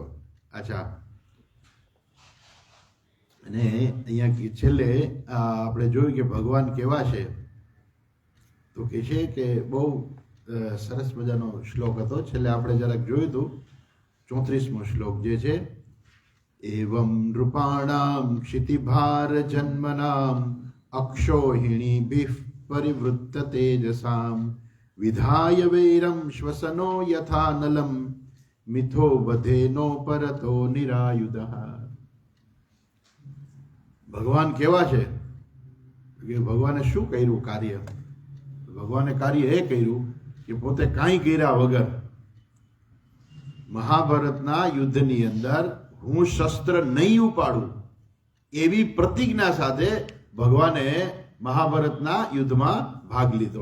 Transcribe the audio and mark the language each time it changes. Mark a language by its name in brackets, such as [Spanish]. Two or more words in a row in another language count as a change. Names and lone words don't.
[Gujarati] અચ્છા, અને અહીંયા છેલ્લે આપણે જોયું કે ભગવાન કેવા છે, તો કે છે કે બહુ સરસ મજાનો શ્લોક હતો. છેલ્લે આપણે જરાક જોયું હતું 34મો શ્લોક જે છે, [Sanskrit] एवं नृपाणां क्षितिभार जन्मनां अक्षोहिणीभिः परिवृत्त तेजसां विधाय वैरं श्वसनो यथानलं मिथो वधेनो परतो निरायुधः. [Gujarati] ભગવાન કેવા છે કે ભગવાને શું કર્યું કાર્ય? ભગવાને કાર્ય એ કર્યું કે પોતે કાંઈ કર્યા વગર મહાભારતના યુદ્ધની અંદર હું શસ્ત્ર નહીં ઉપાડું એવી પ્રતિજ્ઞા સાથે ભગવાને મહાભારતના યુદ્ધમાં ભાગ લીધો.